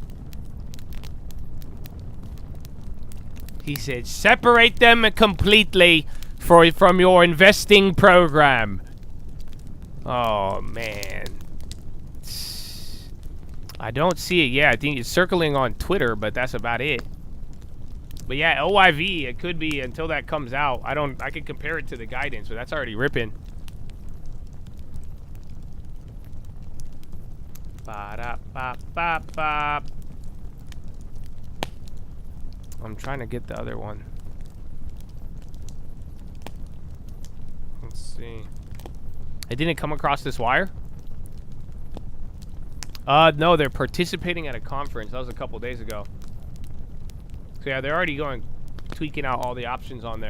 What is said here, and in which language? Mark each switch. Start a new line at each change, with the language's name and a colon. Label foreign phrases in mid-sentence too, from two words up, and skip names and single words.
English: He said, separate them completely from your investing program. Oh, man. I don't see it. Yeah, I think it's circling on Twitter, but that's about it. But yeah, LYV, it could be until that comes out. I could compare it to the guidance, but that's already ripping. Ba-da-ba-ba-ba. I'm trying to get the other one. Let's see. It didn't come across this wire? No, they're participating at a conference. That was a couple days ago. So yeah, they're already tweaking out all the options on there.